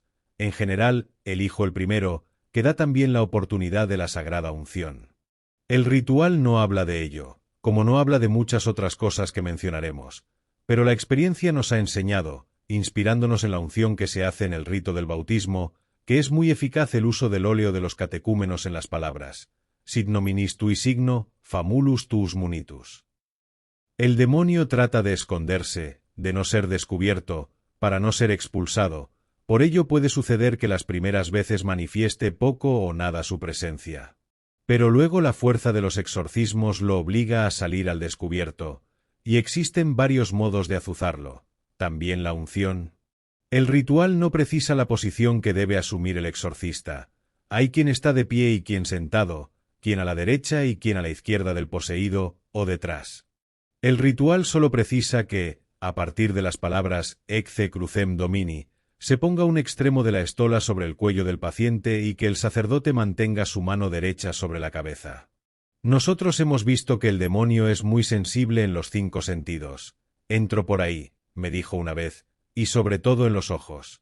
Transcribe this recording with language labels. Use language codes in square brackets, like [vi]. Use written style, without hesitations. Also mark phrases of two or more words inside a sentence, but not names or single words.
[es] En general, elijo el primero, que da también la oportunidad de la sagrada unción. El ritual no habla de ello, como no habla de muchas otras cosas que mencionaremos, pero la experiencia nos ha enseñado, inspirándonos en la unción que se hace en el rito del bautismo, que es muy eficaz el uso del óleo de los catecúmenos en las palabras [la] «Sit nominis tui signo, famulus tuus munitus». [es] El demonio trata de esconderse, de no ser descubierto, para no ser expulsado, por ello puede suceder que las primeras veces manifieste poco o nada su presencia. Pero luego la fuerza de los exorcismos lo obliga a salir al descubierto, y existen varios modos de azuzarlo. También la unción. El ritual no precisa la posición que debe asumir el exorcista. Hay quien está de pie y quien sentado, quien a la derecha y quien a la izquierda del poseído, o detrás. El ritual solo precisa que, a partir de las palabras [la] «Ecce crucem domini», [es] se ponga un extremo de la estola sobre el cuello del paciente y que el sacerdote mantenga su mano derecha sobre la cabeza. Nosotros hemos visto que el demonio es muy sensible en los 5 sentidos. Entro por ahí, me dijo una vez, y sobre todo en los ojos.